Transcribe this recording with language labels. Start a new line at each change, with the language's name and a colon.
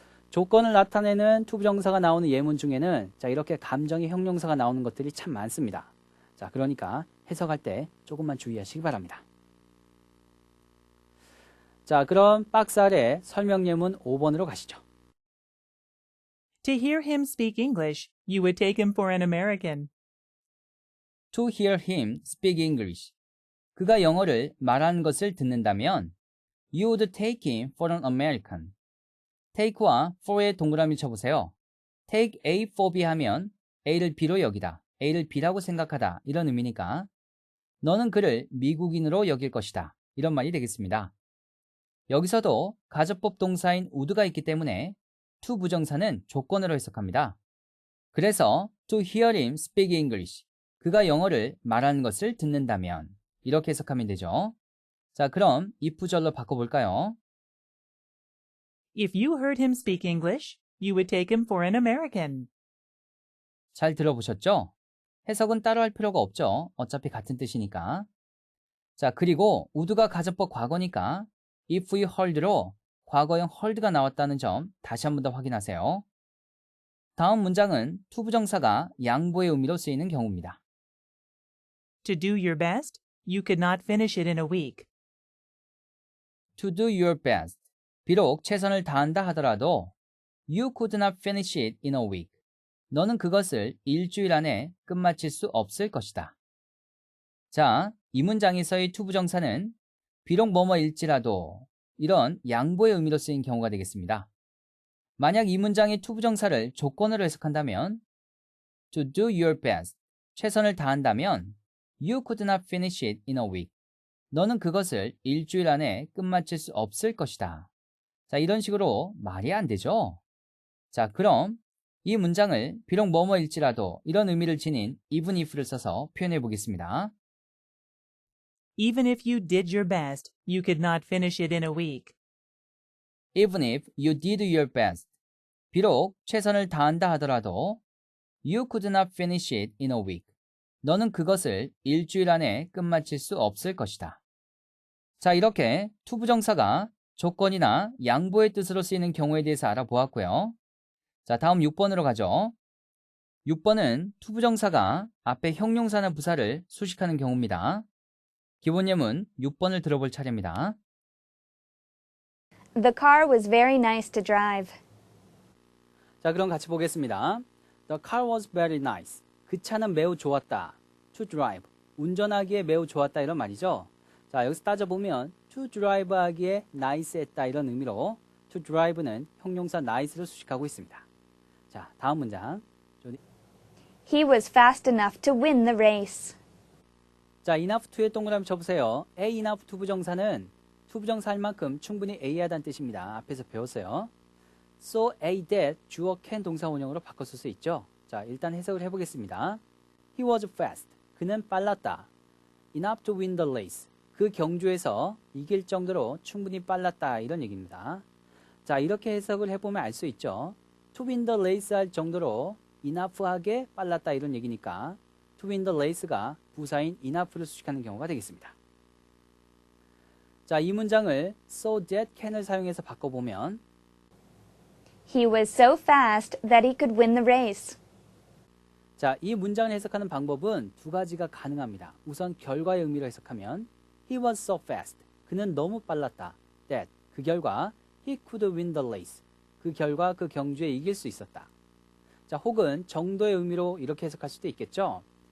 Korean: 조건을 나타내는 투부정사가 나오는 예문 중에는 자, 이렇게 감정의 형용사가 나오는 것들이 참 많습니다. 자, 그러니까 해석할 때 조금만 주의하시기 바랍니다. 자, 그럼 박스 아래 설명 예문 5번으로 가시죠.
English: To hear him speak English, you would take him for an American. To hear him speak English.
Korean: 그가 영어를 말하는 것을 듣는다면
English: You would take him for an American.
Korean: take와 for의 동그라미 쳐보세요. take A for B 하면 A를 B로 여기다, A를 B라고 생각하다 이런 의미니까 너는 그를 미국인으로 여길 것이다 이런 말이 되겠습니다. 여기서도 가정법 동사인 would가 있기 때문에 to 부정사는 조건으로 해석합니다. 그래서
English: to hear him speak English.
Korean: 그가 영어를 말하는 것을 듣는다면 이렇게 해석하면 되죠. 자, 그럼 if절로 바꿔볼까요?
English: If you heard him speak English, you would take him for an American.
Korean: 잘 들어보셨죠? 해석은 따로 할 필요가 없죠. 어차피 같은 뜻이니까. 자, 그리고 would가 가정법 과거니까 if we heard로 과거형 heard가 나왔다는 점 다시 한 번 더 확인하세요. 다음 문장은 투부정사가 양보의 의미로 쓰이는 경우입니다.
English: To do your best, you could not finish it in a week. To do your best.
Korean: 비록 최선을 다한다 하더라도
English: You could not finish it in a week.
Korean: 너는 그것을 일주일 안에 끝마칠 수 없을 것이다. 자, 이 문장에서의 투부정사는 비록 뭐뭐일지라도 이런 양보의 의미로 쓰인 경우가 되겠습니다. 만약 이 문장의 투부정사를 조건으로 해석한다면
English: To do your best.
Korean: 최선을 다한다면 You could not finish it in a week. 너는 그것을 일주일 안에 끝마칠 수 없을 것이다. 자, 이런 식으로 말이 안 되죠? 자, 그럼 이 문장을 비록 뭐뭐일지라도 이런 의미를 지닌 even if를 써서 표현해 보겠습니다.
English: Even if you did your best, you could not finish it in a week. Even if you did your best.
Korean: 비록 최선을 다한다 하더라도
English: You could not finish it in a week.
Korean: 너는 그것을 일주일 안에 끝마칠 수 없을 것이다. 자, 이렇게 투부정사가 조건이나 양보의 뜻으로 쓰이는 경우에 대해서 알아보았고요. 자, 다음 6번으로 가죠. 6번은 투부정사가 앞에 형용사나 부사를 수식하는 경우입니다. 기본 예문 6번을 들어볼 차례입니다.
English: The car was very nice to drive.
Korean: 자, 그럼 같이 보겠습니다.
English: The car was very nice.
Korean: 그 차는 매우 좋았다.
English: To drive.
Korean: 운전하기에 매우 좋았다 이런 말이죠. 자, 여기서 따져보면 to drive 하기에 nice 했다 이런 의미로 to drive는 형용사 nice를 수식하고 있습니다. 자, 다음 문장.
English: He was fast enough to win the race.
Korean: 자, enough to에 동그라미 쳐보세요. A enough to 부정사는 to 부정사 할 만큼 충분히 A하다는 뜻입니다. 앞에서 배웠어요. So A that 주어 can 동사 원형으로 바꿨을 수 있죠. 자, 일단 해석을 해보겠습니다.
English: He was fast.
Korean: 그는 빨랐다.
English: Enough to win the race.
Korean: 그 경주에서 이길 정도로 충분히 빨랐다 이런 얘기입니다. 자, 이렇게 해석을 해보면 알 수 있죠.
English: To win the race
Korean: 할 정도로 enough하게 빨랐다 이런 얘기니까 to win the race가 부사인 enough를 수식하는 경우가 되겠습니다. 자, 이 문장을 so that can을 사용해서 바꿔보면
English: He was so fast that he could win the race.
Korean: 자, 이 문장을 해석하는 방법은 두 가지가 가능합니다. 우선 결과의 의미로 해석하면
English: He was so fast.
Korean: 그는 너무 빨랐다. That. 그 결과
English: He could win the race.
Korean: 그 결과 그 경주에 이길 수 있었다. 자, 혹은 정도의 의미로 이렇게 해석할 수도 있겠죠.